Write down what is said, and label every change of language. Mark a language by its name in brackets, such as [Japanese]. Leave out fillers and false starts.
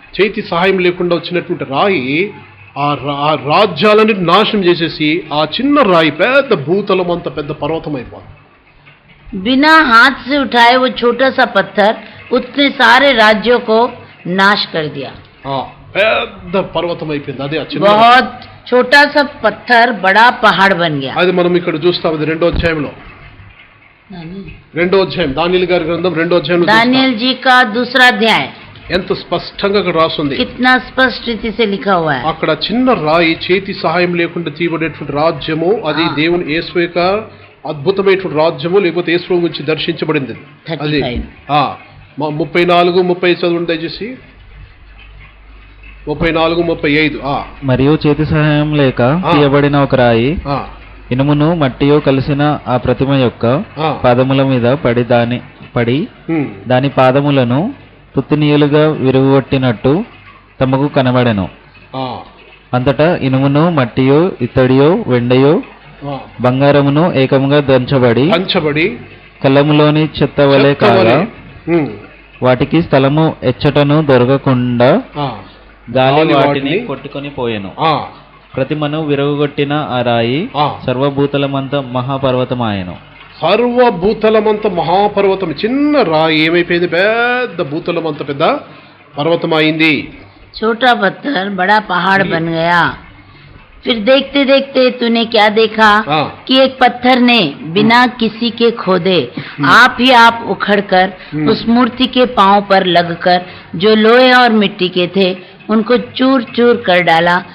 [Telugu] చేతి సహాయం లేకుండా వచ్చినటువంటి రాయి ఆ రాజ్యాలని నాశనం చేసేసి ఆ చిన్న రాయి పెద్ద భూతలం అంత పెద్ద పర్వతం అయిపోయింది. [Hindi] बिना हाथ से उठाए वो छोटा सा पत्थर उतने सारे राज्यों को नाश कर दिया. [Telugu] పెద్ద పర్వతం అయిపోయింది. అదే ఆ చిన్న [Hindi] बहुत छोटा सा पत्थर बड़ा पहाड़ बन गया. [Telugu] అది మనం ఇక్కడ చూస్తాం. అది 2వ అధ్యాయంలో 2వ అధ్యాయం దానియేలు గారి గ్రంథం 2వ అధ్యాయంలో [Hindi] दानियल जी का दूसरा अध्याय [Telugu] ఎంత స్పష్టంగా అక్కడ రాస్తుంది. [Hindi] कितना स्पष्ट रीति से लिखा हुआ है. [Telugu] అక్కడ చిన్న రాయి చేతి సహాయం లేకుండా తీయబడేటువంటి రాజ్యము అది దేవుని యేసు యొక్క అద్భుతమైనటువంటి రాజ్యము, లేకపోతే యేసు గురించి దర్శించబడింది. అది 34-30 చదవండి దయచేసి. 34-35. మరియు చేతి సహాయం లేక తీయబడిన ఒక రాయి ఇనుమును మట్టియో కలిసిన ఆ ప్రతిమ యొక్క ఆ. పాదముల మీద పడి ఉమ్. దాని పాదములను పుత్తినీయులుగా విరుగొట్టినట్టు తమకు కనబడెను. ఆ. అంతటా ఇనుమును మట్టియో ఇత్తడియో వెండియో ఆ. బంగారమును ఏకముగా దంచబడి పంచబడి కలములోని చెత్త వలె కాగా ఉమ్. వాటికి స్థలము ఎచ్చటను దొరకకుండా ఆ. గాలి గాలి వాటిని వాటిని కొట్టుకొని పోయెను. ఆ. ప్రతిమను విరగొట్టిన ఆ రాయి ఆ. సర్వభూతలమంత మహాపర్వతమాయెను. సర్వభూతలమంత మహాపర్వతం, చిన్న రాయి ఏమైపోయింది, పెద్ద భూతలమంత పెద్ద పర్వతం అయింది. [Hindi] छोटा पत्थर बड़ा पहाड़ बन गया। फिर देखते देखते तूने क्या देखा हाँ। कि एक पत्थर ने बिना किसी के खोदे आप ही आप उखड़कर उस मूर्ति के पांव पर लगकर जो लोहे और मिट्टी के थे उनको चूर चूर कर डाला।